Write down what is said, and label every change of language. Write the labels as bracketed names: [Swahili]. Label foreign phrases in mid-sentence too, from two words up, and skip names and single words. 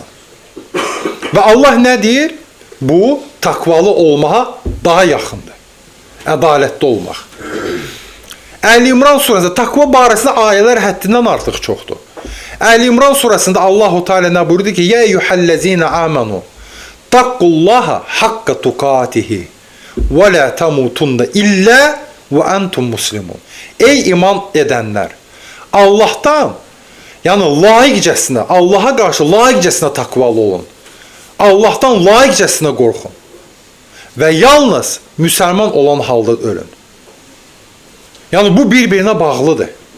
[Azerbaijani] Və Allah nə deyir? Bu, takvalı olmağa daha yaxındır. Ədalətli olmaq. Əl-İmran surəsində takva barəsində ayələr həddindən artıq çoxdur. Əl-İmran surəsində Allahu Teala nə buyurdu ki: [Arabic] "يا أيها الذين آمنوا اتقوا الله حق تقاته ولا تموتن إلا وأنتم مسلمون." [Azerbaijani] Ey iman edənlər, Allahdan, yəni layiqcəsinə, Allaha qarşı layiqcəsinə takvalı olun. Allahdan layiqcəsinə qorxun. Və yalnız müsəlman olan halda ölün. Yəni bu bir-birinə bağlıdır.